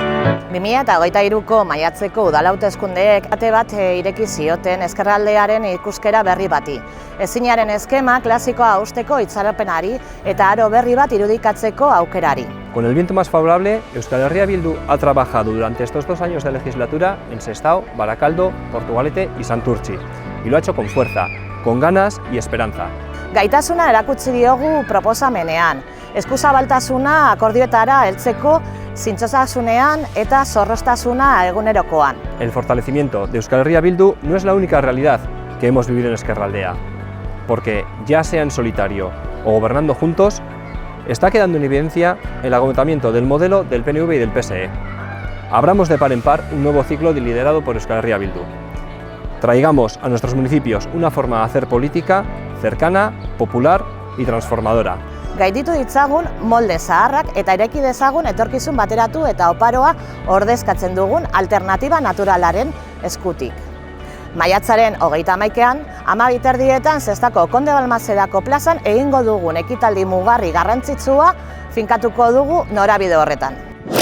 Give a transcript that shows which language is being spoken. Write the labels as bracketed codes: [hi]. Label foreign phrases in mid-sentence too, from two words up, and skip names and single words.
[eu] 2023ko maiatzeko udal hauteskundeek ate bat ireki zioten ezkerraldearen ikuskera berri bati. Ezinaren eskema klasikoa hausteko itxaropenari eta aro berri bat irudikatzeko aukerari. [es] Con el viento más favorable, Euskal Herria Bildu ha trabajado durante estos 2 años de legislatura en Sestao, Barakaldo, Portugalete y Santurtzi. Y lo ha hecho con fuerza, con ganas y esperanza. [eu] Gaitasuna erakutsi diogu proposamenean. Eskuzabaltasuna akordioetara heltzeko zintzotasunean eta zorroztasuna egunerokoan. [es] El fortalecimiento de Euskal Herria Bildu no es la única realidad que hemos vivido en Ezkerraldea, porque ya sea en solitario o gobernando juntos, está quedando en evidencia el agotamiento del modelo del PNV y del PSE. Abramos de par en par un nuevo ciclo liderado por Euskal Herria Bildu. Traigamos a nuestros municipios una forma de hacer política cercana, popular y transformadora. [eu] Gainditu ditzagun molde zaharrak eta ireki dezagun etorkizun bateratu eta oparoa ordezkatzen dugun alternatiba naturalaren eskutik. Maiatzaren 31ean, 12:30 Sestako Konde Balmasedako plazan egingo dugun ekitaldi mugarri garrantzitsua finkatuko dugu norabide horretan.